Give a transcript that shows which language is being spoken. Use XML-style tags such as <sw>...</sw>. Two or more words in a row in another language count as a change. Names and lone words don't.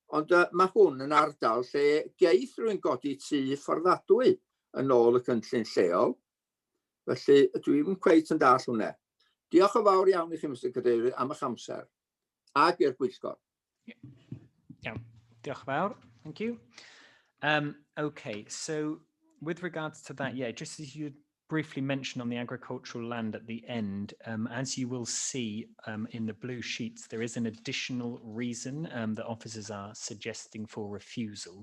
<cy>Ond mae hwn yn ardal lle geith rwy'n godi tŷ fforddadwy yn ôl y cynllun lleol. Felly dwi'n cweit yn dall hwnna. Diolch yn fawr iawn i chi, Mr Cadeirydd, am eich amser. Ag i'r Pwyllgor. Yeah, diolch yn fawr.</cy> <en>Thank you. Okay, so with regards to that, yeah, just as you briefly mentioned on the agricultural land at the end, as you will see in the blue sheets, there is an additional reason that officers are suggesting for refusal.</en>